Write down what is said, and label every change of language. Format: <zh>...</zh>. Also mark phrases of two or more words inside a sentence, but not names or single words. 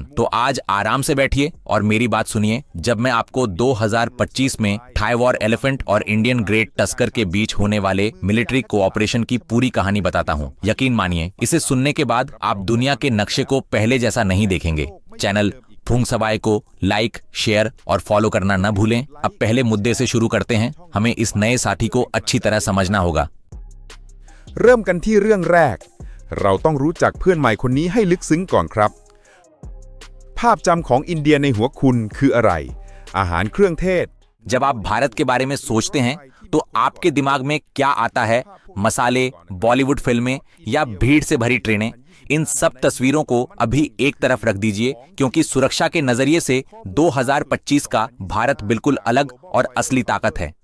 <hi>तो आज आराम से बैठिए और मेरी बात सुनिए, जब मैं आपको 2025 में</hi> <en>Thai war elephant</en> <hi>और</hi> <en>Indian great tusker</en> <hi>के बीच होने वाले</hi> <en>military cooperation</en> <hi>की पूरी कहानी बताता हूँ। यकीन मानिए, इसे सुनने के बाद आप दुनिया के नक्शे को पहले जैसा नहीं देखेंगे। चैनल फूंक सवाए को लाइक, शेयर और फॉलो करना न भूलें। अब पहले मुद्दे से शुरू करते हैं, हमें इस नए साथी को अच्छी तरह समझना होगा।</hi> <th>เริ่มกันที่เรื่องแรก เราต้องรู้จักเพื่อนใหม่คนนี้ให้ลึกซึ้งก่อนครับ ภาพจำของอินเดียในหัวคุณคืออะไร อาหารเครื่องเทศ</th> <hi>जब आप भारत के बारे में सोचते हैं तो आपके दिमाग में क्या आता है? मसाले, बॉलीवुड फिल्में या भीड़ से भरी ट्रेनें? इन सब तस्वीरों को अभी एक तरफ रख दीजिए, क्योंकि सुरक्षा के नजरिए से 2025 का भारत बिल्कुल अलग और असली ताकत है।</hi>